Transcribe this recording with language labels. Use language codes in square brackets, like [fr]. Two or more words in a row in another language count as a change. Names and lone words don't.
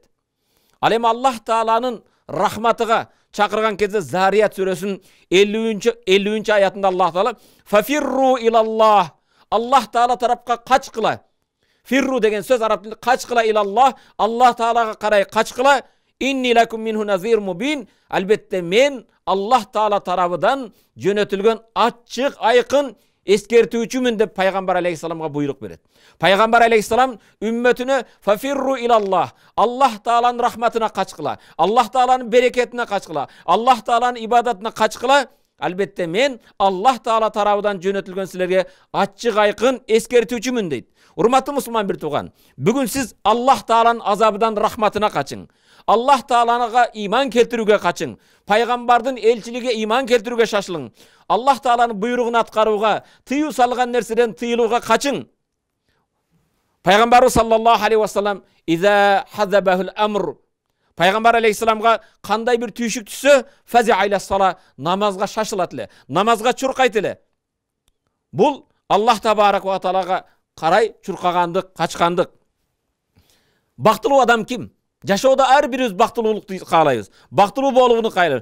[ky] Ал эми Аллах Тааланын рахматыга чакырган кезде Зарият сүрөсүнүн 50 аятында Аллах Таала [ar] ففروا إلى الله, [ky] Аллах Таала тарапка качкыла. Фирру деген сөз араб тілінде качкыла илаллах, Аллах Таалага карай качкыла. [ar] إني لكم منه نذير مبين, [ky] албетте мен Аллах Таала тарабыдан жөнөтүлгөн ачык айкын эскертүүчүмүн деп пайгамбар алейхисаламга буйрук берет. Пайгамбар алейхисалам үммөтүнө [ar] ففروا إلى الله, [ky] Аллах Тааланын рахматына качкыла, Аллах Тааланын берекетине качкыла, Аллах Тааланын ибадатына качкыла. Албетте мен Аллах Таала тарабынан жөнөтүлгөн силерге ачык айкын эскертүүчүмүн дейт. Урматтуу мусулман бир тууган, бүгүн сиз Аллах Тааланын азабынан рахматына качың. Аллах Таалага иман келтирүүгө качың. Пайгамбардын элчилиге иман келтирүүгө шашылың. Аллах Тааланын буйругун аткарууга, тыюу салган нерседен тыйылууга качың. [ar] Пайгамбарыбыз صلى الله عليه وسلم إذا حزبه أمر, [ky] Пайгамбар алейхисаламга кандай бир түйшүк түссө, [ar] فزع إلى الصلاة, [ky] намазга шашылат эле, намазга чуркайт эле. Бул [ar] الله تبارك وتعالى [ky] карай чуркагандык, качкандык. Бактылуу адам ким? Жашоодо ар бирибиз бактылуулукту каалайбыз. Бактылуу болууну каалайбыз.